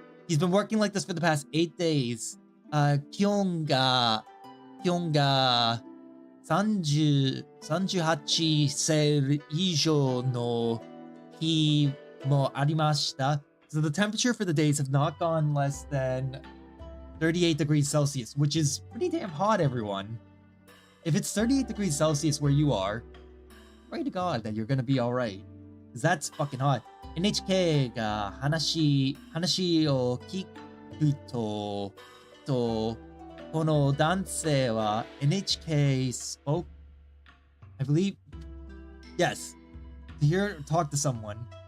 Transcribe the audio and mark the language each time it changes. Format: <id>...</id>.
<en>He's been working like this for the past 8 days.</en> <ja>気温が38セ以上の日もありました。</ja> <en>So the temperature for the days have not gone less than 38 degrees Celsius, which is pretty damn hot, everyone. If it's 38 degrees Celsius where you are, pray to God that you're gonna be alright. Because that's fucking hot.</en> <ja>NHK が話を聞くと、この男性は</ja> <en>NHK spoke, I believe, yes, to hear talk to someone.</en>